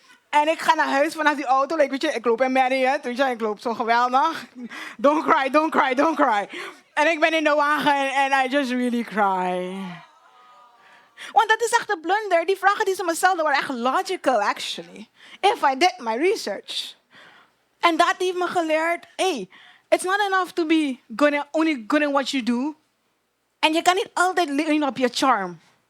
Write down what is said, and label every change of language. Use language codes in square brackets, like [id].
[nl] En ik ga naar huis vanaf die auto. Weet je, ik loop in Marriott. Weet je, ik loop zo geweldig. [en] Don't cry, don't cry, don't cry. [nl] En ik ben in de wagen en [en] I just really cry. [nl] Want dat is echt een blunder. Die vragen die ze me stelden waren echt logical, actually. [en] If I did my research. [nl] En dat heeft me geleerd, [en] hey, it's not enough to be only good in what you do. [nl] En je kan niet altijd leunen op je charm.